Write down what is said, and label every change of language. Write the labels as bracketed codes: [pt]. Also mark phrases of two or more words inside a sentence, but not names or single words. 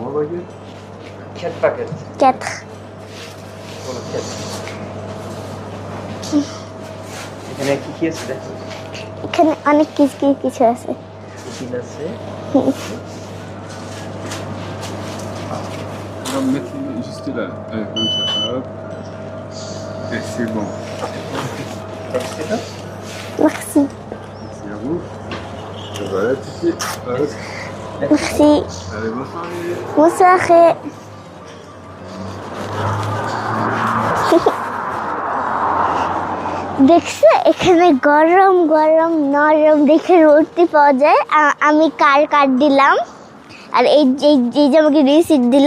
[fr] 3 baguettes. 4 baguettes 4. pour le 4. [bn] এখানে কি আছে দেখো? এখানে অনেক কিছু আছে। চিকেন আছে। [fr] On va me mettre juste là. Allez, comme ça. Hop. Et c'est bon. C'est ça? Merci. Merci à vous. Voilà, tout de suite. Hop. Merci. Allez, bonne soirée. Bonsoir. [bn] দেখছো এখানে গরম গরম নরম দেখে রুটি পাওয়া যায়। আমি কার্ড দিলাম, আর এই যে আমাকে রিসিট দিল।